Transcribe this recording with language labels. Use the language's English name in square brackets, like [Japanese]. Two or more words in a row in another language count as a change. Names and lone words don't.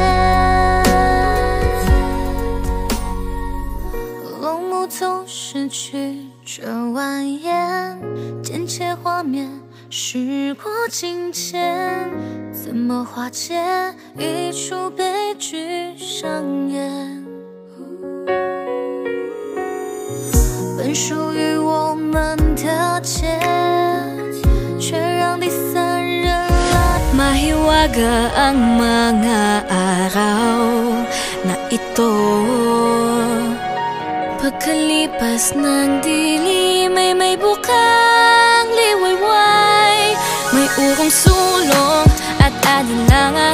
[Chinese] 落幕总失去这蜿蜒，渐切画面，时过境迁，怎么化解一出悲剧上演？本属于我们的劫，却让第三人来 [Filipino] mahiwaga ang mga araw na ito. Pagkalipas ng dilim ay may bukang liwayway, may urong sulong at alinlangan.